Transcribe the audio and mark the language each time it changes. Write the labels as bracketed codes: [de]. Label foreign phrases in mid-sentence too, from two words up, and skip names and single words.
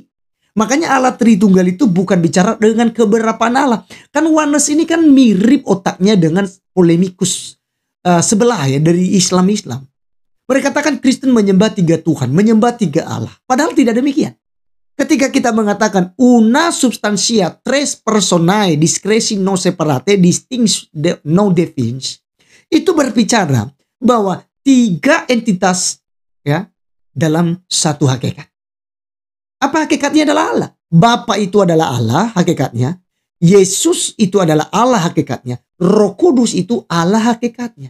[id] Makanya Allah Tritunggal itu bukan bicara dengan keberapaan Allah. Kan oneness ini kan mirip otaknya dengan polemikus sebelah ya dari Islam. Mereka katakan Kristen menyembah 3 Tuhan, menyembah 3 Allah. Padahal tidak demikian. Ketika kita mengatakan [la] una substantia tres personae discresi non separate distinct non defined, [id] itu berbicara bahwa 3 entitas ya dalam satu hakikat. Apa hakikatnya adalah Allah? Bapa itu adalah Allah hakikatnya. Yesus itu adalah Allah hakikatnya. Roh Kudus itu Allah hakikatnya.